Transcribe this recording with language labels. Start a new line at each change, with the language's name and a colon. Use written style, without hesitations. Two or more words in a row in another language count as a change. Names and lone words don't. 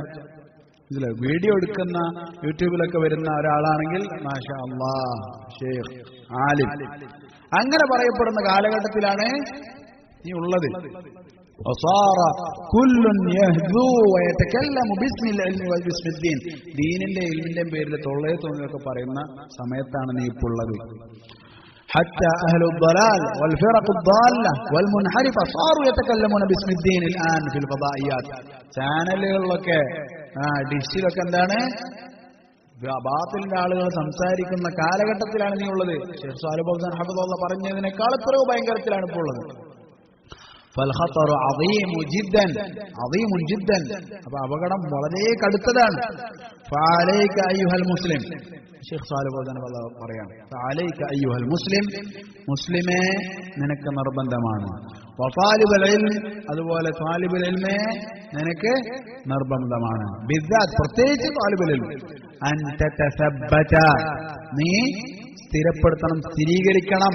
Malayalam: ഇതില് വീഡിയോ എടുക്കുന്ന യൂട്യൂബിലൊക്കെ വരുന്ന ഒരാളാണെങ്കിൽ
Arabic: ما شاء الله شيخ عالم,
Malayalam: അങ്ങനെ പറയപ്പെടുന്ന കാലഘട്ടത്തിലാണ് ഈ ഉള്ളത്. ദീനിന്റെ ഇൽമിന്റെയും പേരിൽ തൊള്ളയെ തോന്നിയൊക്കെ പറയുന്ന സമയത്താണ് നീ ഇപ്പോൾ ഉള്ളത്.
Arabic: حتى أهل الضلال والفرق الضالة والمنحرفة صاروا يتكلمون باسم الدين الآن في الفضائيات.
Malayalam: ചാനലുകളിലൊക്കെ ഡിഷിലൊക്കെ എന്താണ്, ബാത്തിലിന്റെ ആളുകൾ സംസാരിക്കുന്ന കാലഘട്ടത്തിലാണ് നീ ഉള്ളത്. ഷെയ്ഖ് സാലിഹ് ഫൗസാൻ ഹഫിളഹുല്ലാഹ് പറഞ്ഞതിനേക്കാൾ എത്രയോ ഭയങ്കരത്തിലാണ് ഇപ്പോൾ ഉള്ളത്.
Arabic: فالخطر عظيم جدا عظيم جدا,
Malayalam: അപ്പൊ അപകടം വളരെ കടുത്തതാണ്.
Arabic: فعليك أيها المسلم,
Malayalam: ഷെയ്ഖ് സാലിഹ് ഫൗസാൻ പറയാണ്,
Arabic: فعليك أيها المسلم,
Malayalam: മുസ്ലിമേ നിനക്ക് നിർബന്ധമാണ്.
Arabic: وطالب العلم,
Malayalam: അതുപോലെ
Arabic: طالب العلم
Malayalam: നിനക്ക് നിർബന്ധമാണ്. ബിദ്ദാത്ത്, പ്രത്യേകിച്ച്
Arabic: طالب العلم. أن تتثبت,
Malayalam: നീ സ്ഥിരപ്പെടുത്തണം, സ്ഥിരീകരിക്കണം.